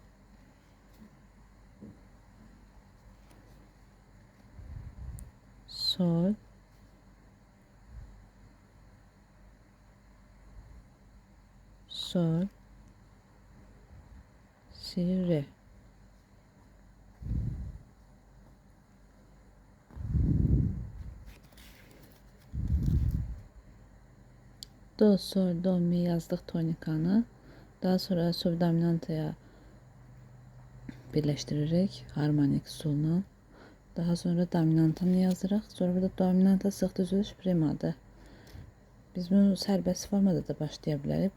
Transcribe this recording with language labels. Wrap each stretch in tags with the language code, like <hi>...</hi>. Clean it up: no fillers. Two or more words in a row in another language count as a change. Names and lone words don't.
<az>Sol, sol, si, re. Do, sol, do, mi yazdıq tonikanı. Daha sonra subdominantaya birləşdiririk harmonik usulla. Daha sonra dominantanı yazırıq. Sonra burada dominanta sıx düzülüş primadır. Biz bunu sərbəst formada da başlaya bilərik.</az>